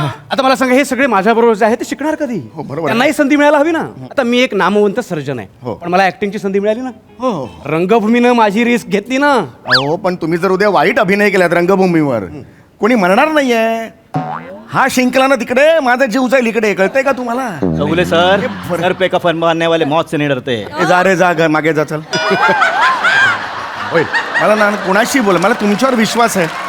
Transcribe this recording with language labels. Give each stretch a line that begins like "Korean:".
Marathi: आता मला सांगा, हे सगळे माझ्या बरोबर जे आहे ते शिकणार कधी? हो, बरोबर. त्यांनाही संधी मिळायला हवी ना. आता मी एक नामवंत सर्जन आहे, हो. पण मला ऍक्टिंगची संधी मिळाली ना. हो. रंगभूमीनं माझी रिस्क घेतली ना. अहो पण तुम्ही जर उद्या वाईट अभिनय केलात रंगभूमीवर, कोणी म्हणणार नाहीये. हा शिंकला ना तिकडे, माझा जीव जाईल इकडे. कळतंय का तुम्हाला?
Hindi: चौगुले सर, सर पे का फन मारने वाले मौत से नहीं डरते.
Marathi: ए, जा रे जा, घर मागे जा, चल. होईल. मला ना कुणाशी बोल, मला तुमच्यावर विश्वास आहे.